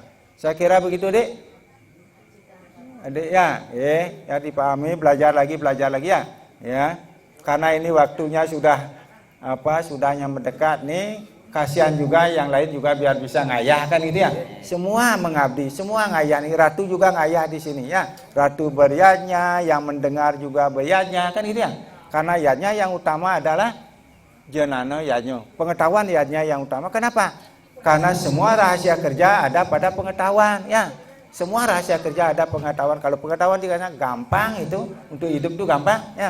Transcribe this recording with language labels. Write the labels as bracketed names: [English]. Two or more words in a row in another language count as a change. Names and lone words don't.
[Indonesian] Saya kira begitu, Dek. Adik ya, ya dipahami, belajar lagi ya. Ya. Karena ini waktunya sudah sudahnya mendekat nih, kasihan juga yang lain juga biar bisa ngayah kan gitu ya. Semua mengabdi, semua ngayah nih. Ratu juga ngayah di sini ya. Ratu beryadnya, yang mendengar juga beryadnya kan gitu ya. Karena yadnya yang utama adalah jenana yadnya. Pengetahuan yadnya yang utama. Kenapa? Karena semua rahasia kerja ada pada pengetahuan ya. Semua rahasia kerja ada pengetahuan. Kalau pengetahuan dikatakan gampang itu untuk hidup itu gampang ya.